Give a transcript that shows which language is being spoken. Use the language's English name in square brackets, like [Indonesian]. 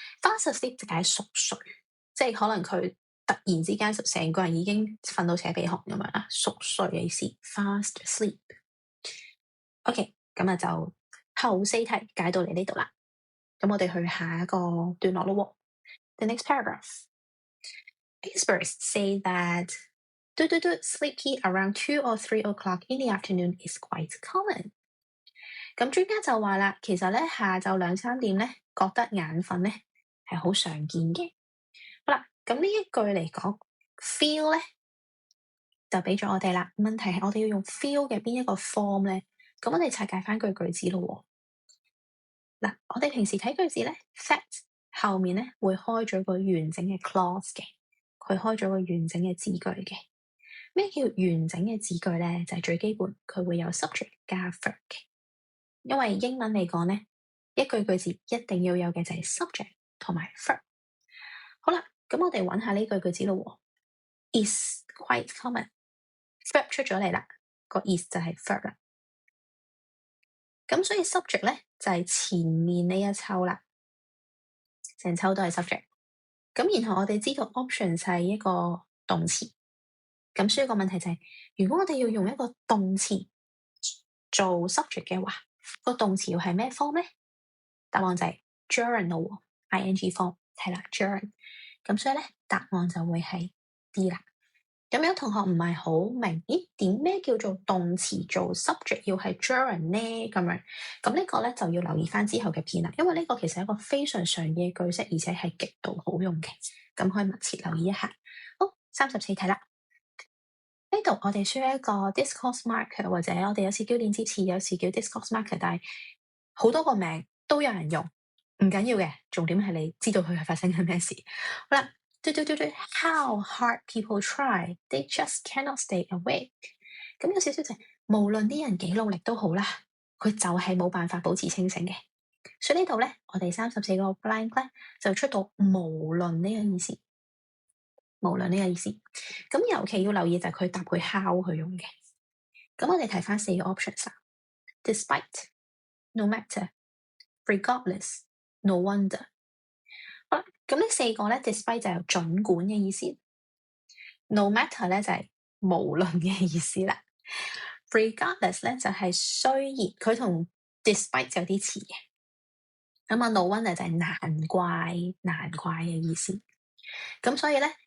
[Cantonese] Fast asleep 就係熟睡，即係可能佢突然之間成個人已經瞓到扯鼻鼾咁樣啦，熟睡嘅意思。 Fast asleep。 OK，咁啊就後4題解到嚟呢度啦。咁我哋去下一個段落咯。 [English] The next paragraph. Experts say that sleepy around 2 or 3 o'clock in the afternoon is quite common。 [Cantonese] 咁專家就話啦，其實咧下晝2、3點咧覺得眼瞓咧係好常見嘅。好啦，咁呢一句嚟講，feel 咧就俾咗我哋啦。問題係我哋要用 feel 嘅邊一個 form 咧？咁我哋拆解翻句句子咯。嗱，我哋平時睇句子咧 fact 後面咧會開咗個完整嘅 clause 嘅，佢開咗個完整嘅字句嘅。咩叫完整嘅字句咧？就係最基本，佢會有 subject 加 verb 嘅。因為英文嚟講咧，一句句子一定要有嘅就係 subject 同埋 verb。好啦，咁我哋揾下呢句句子咯。 is quite common，verb 出咗嚟啦，個 is 就係 verb 啦。咁所以 subject 咧就係前面呢一抽啦，成抽都係 subject。咁然後我哋知道 option 就係一個動詞。咁所以個問題就係，如果我哋要用一個動詞做 subject 嘅話，個動詞要係咩 form 咧？答案就係 gerund 咯，ing form 係啦 gerund。咁所以咧答案就會係 D 啦。咁有同學唔係好明，點咩叫做動詞做 subject 要係 gerund 咧？咁樣咁呢個咧就要留意翻之後嘅片啦，因為呢個其實係一個非常常見嘅句式，而且係極度好用嘅，咁可以密切留意一下。好，34題啦。呢度我哋需要一個 discourse marker， 或者我哋有時叫連接詞，有時叫 discourse marker， 但係好多個名都有人用，唔緊要嘅，重點係你知道佢係發生緊咩事。 [English] 好啦，How hard people try, they just cannot stay awake。 [Cantonese] 咁有少少就係無論啲人幾努力都好啦，佢就係冇辦法保持清醒嘅。所以呢度咧，我哋34個 blank 咧就出到無論呢個意思。無論呢個意思，咁尤其要留意就係佢搭配 how 去用嘅。咁我哋睇翻4個 options 啦 ，despite、no matter、regardless、no wonder。好啦，咁呢4個咧 ，despite 就係儘管嘅意思 ，no matter 咧就係無論嘅意思啦 ，regardless 咧就係雖然佢同 despite 就有啲似嘅。咁啊，no wonder 就係難怪嘅意思。咁所以咧。